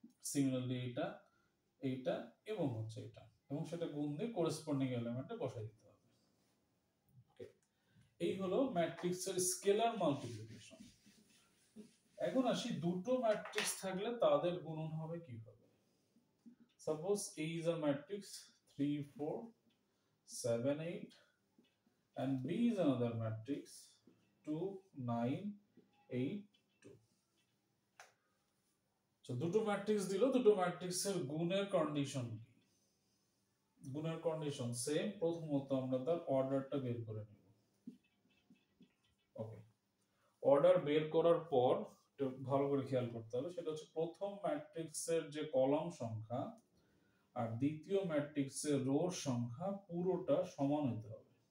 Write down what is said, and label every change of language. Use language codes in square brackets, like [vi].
[bn] Similarly এটা এইটা এবং হচ্ছে এটা, এবং সেটা গুণ দিয়ে করেসপন্ডিং এলিমেন্টে বসাই দিতে হবে। ওকে, এই হলো ম্যাট্রিক্সের স্কেলার মাল্টিপ্লিকেশন। এখন আসি দুটো ম্যাট্রিক্স থাকলে তাদের গুণন হবে কিভাবে। [en] Suppose A is a matrix 3 4 7 8 and B is another matrix 2 9 8 2। [bn] তো দুটো ম্যাট্রিক্স দিল, দুটো ম্যাট্রিক্সের গুণের কন্ডিশন কি? গুণের কন্ডিশন সেম। প্রথমত আমরা তার অর্ডারটা বের করে নেব। ওকে, অর্ডার বের করার পর ভালো করে খেয়াল করতে হবে, সেটা হচ্ছে প্রথম ম্যাট্রিক্সের যে কলাম সংখ্যা আর দ্বিতীয় ম্যাট্রিক্সের রোর সংখ্যা পুরোটা সমান হতে হবে।